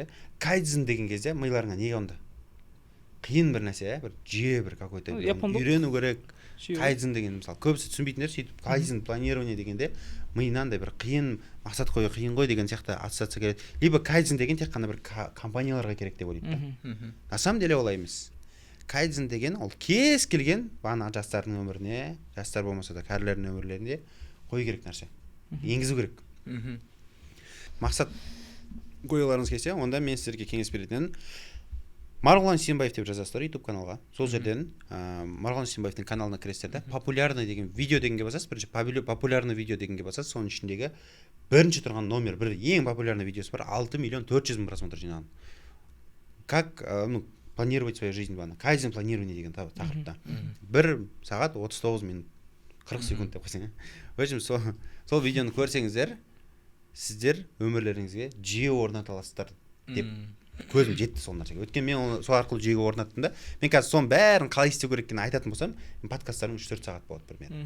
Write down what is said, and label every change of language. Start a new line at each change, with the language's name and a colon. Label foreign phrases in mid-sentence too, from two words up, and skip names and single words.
Kazakh: Кайдзен деген кезде миларыңа не қонды? Қиын бір нәрсе, бір жүйе бір какой-то үйрену керек. Кайдзен деген мысалы көбісі түсінбейтіндер, сөйтіп кайдзен планирование дегенде миынан бір қиын мақсат қою қиын ғой деген сияқты ассоциация келеді. Либо кайдзен деген тек қана бір компанияларға керек деп ойлайды.
Russian: На самом деле
Kazakh: олай емес. Кайдзен деген ол кез келген бана жастардың өміріне, жастар болмаса да кәрілердің өмірлеріне қою керек нәрсе. Енгізу керек. Мақсат қоюларыңыз келсе, онда мен сіздерге кеңес беретін Марғұлан Сенбаев деп жазасыздар YouTube каналға. Сол жерден Марғұлан Сенбаевтың каналына кіресіздер да, популярный деген видео дегенге басасыз, бірінші популярный видео дегенге басасыз, соның ішіндегі бірінші тұрған номер, бір ең популярный видеосы бар, 6 миллион 400 мың просмотр жинаған. Как планировать свою жизнь бағана кайдзен планирование деген тақырыпта 1 сағат 39 минут 40 секунд деп қойсаң.
Russian: В общем,
Kazakh: сол видеоны көрсеңіздер, сіздер өмірлеріңізге жүйе орната аласыздар деп көзім жетті сол нәрсеге. Өйткені мен оны сол арқылы жүйеге орнаттым да. Мен қазір соның бәрін қалай істеу керек екенін айтатын болсам, подкасттарым 3-4 сағат болады примерно.